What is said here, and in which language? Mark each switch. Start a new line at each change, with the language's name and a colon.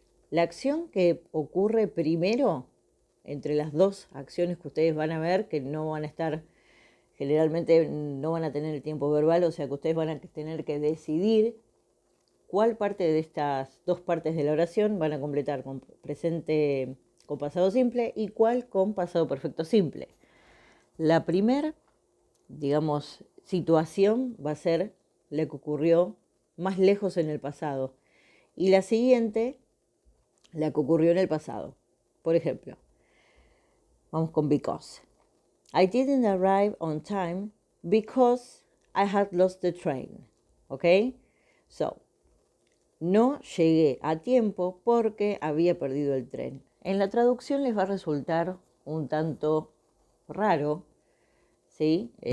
Spanish: La acción que ocurre primero entre las dos acciones que ustedes van a ver, que no van a estar, generalmente no van a tener el tiempo verbal, o sea que ustedes van a tener que decidir cuál parte de estas dos partes de la oración van a completar con presente, con pasado simple, y cuál con pasado perfecto simple. La primera, digamos, situación va a ser la que ocurrió más lejos en el pasado, y la siguiente, la que ocurrió en el pasado. Por ejemplo, vamos con because.
English: I didn't arrive on time because I had lost the train. ¿Ok?
Spanish: So, no llegué a tiempo porque había perdido el tren. En la traducción les va a resultar un tanto raro, ¿sí?